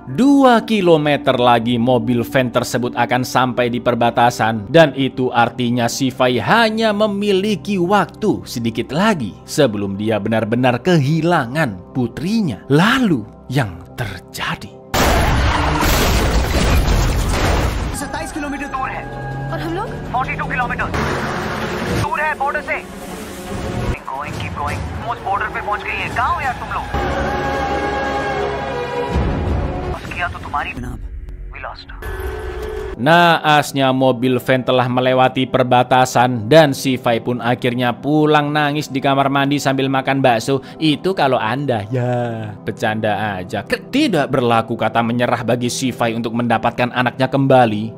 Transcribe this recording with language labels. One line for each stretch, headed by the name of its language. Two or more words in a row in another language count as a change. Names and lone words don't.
Indonesian: 2 kilometer lagi mobil van tersebut akan sampai di perbatasan dan itu artinya si Fai hanya memiliki waktu sedikit lagi sebelum dia benar-benar kehilangan putrinya. Lalu yang terjadi?
Hindi: 27 किलोमीटर दूर है और हम लोग 42 किलोमीटर दूर है बॉर्डर से
English: keep going
Hindi: उस बॉर्डर पे पहुंच गई है कहाँ हो यार तुम लोग बस किया तो तुम्हारी
English: we lost.
Indonesian: Naasnya mobil van telah melewati perbatasan dan si Fai pun akhirnya pulang nangis di kamar mandi sambil makan bakso. Itu kalau Anda ya bercanda aja. Tidak berlaku kata menyerah bagi si Fai untuk mendapatkan anaknya kembali.